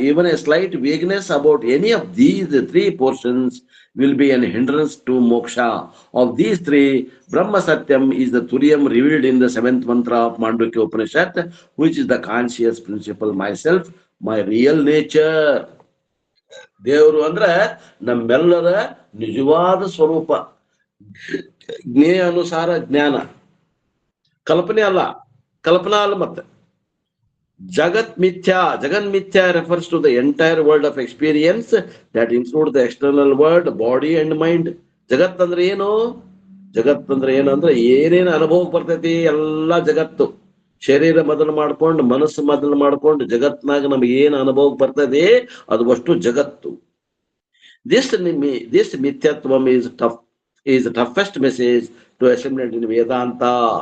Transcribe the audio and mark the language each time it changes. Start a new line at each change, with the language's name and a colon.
English: Even a slight vagueness about any of these 3 portions will be an hindrance to moksha. Of these 3, Brahma Satyam is the Turiyam revealed in the 7th mantra of Mandukya Upanishad, which is the conscious principle, myself, my real nature.
Kannada: ದೇವರು ಅಂದ್ರೆ ನಮ್ಮೆಲ್ಲರ ನಿಜವಾದ ಸ್ವರೂಪ. ಜ್ಞೇಯ ಅನುಸಾರ ಜ್ಞಾನ, ಕಲ್ಪನೆ ಅಲ್ಲ, ಕಲ್ಪನಾ ಅಲ್ಲ.
English: ಮತ್ತೆ Jagat Mithya, Jagan Mithya refers to the entire world of experience that includes the external world, body and mind.
Kannada: Jagat andre ಏನು? ಜಗತ್ ಅಂದ್ರೆ ಏನು ಅಂದ್ರೆ ಏನೇನು ಅನುಭವಕ್ಕೆ ಬರ್ತೈತಿ ಎಲ್ಲಾ ಜಗತ್ತು. ಶರೀರ ಮೊದಲು ಮಾಡ್ಕೊಂಡು, ಮನಸ್ಸು ಮೊದಲು ಮಾಡ್ಕೊಂಡು, ಜಗತ್ನಾಗ ನಮ್ಗೆ ಏನು ಅನುಭವಕ್ಕೆ ಬರ್ತದೆ ಅದು ಅಷ್ಟು ಜಗತ್ತು.
English: This Mithyatvam is the toughest message to assimilate in Vedanta.